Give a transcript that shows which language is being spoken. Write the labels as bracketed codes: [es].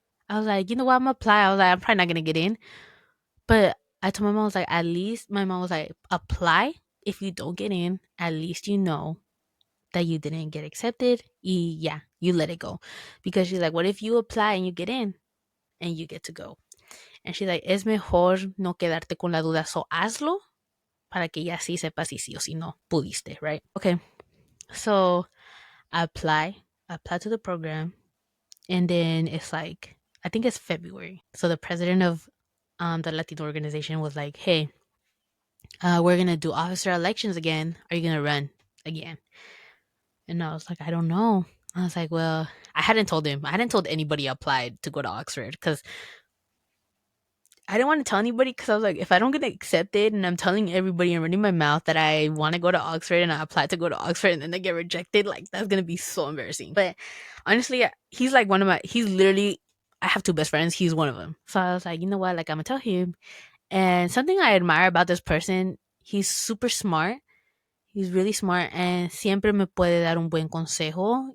[en] I was like, you know what, I'm gonna apply. I was like, I'm probably not gonna get in, but I told my mom, I was like, at least my mom was like, apply. If you don't get in, at least you know that you didn't get accepted. Yeah, you let it go. Because she's like, what if you apply and you get in and you get to go? [es] And she's like, es mejor no quedarte con la duda. So hazlo para que ya sí sepas si sí o si no pudiste, right? [en] Okay. So I apply to the program. And then it's like, I think it's February. So the president of the Latino organization was like, hey, we're going to do officer elections again. Are you going to run again? And I was like, I don't know. I was like, well, I hadn't told him. I hadn't told anybody I applied to go to Oxford because I didn't want to tell anybody because I was like, if I don't get accepted and I'm telling everybody and running my mouth that I want to go to Oxford and I applied to go to Oxford and then they get rejected, like that's going to be so embarrassing. But honestly, he's like he's literally, I have two best friends. He's one of them. So I was like, you know what? Like, I'm going to tell him. And something I admire about this person, he's super smart. He's really smart and siempre me puede dar un buen consejo.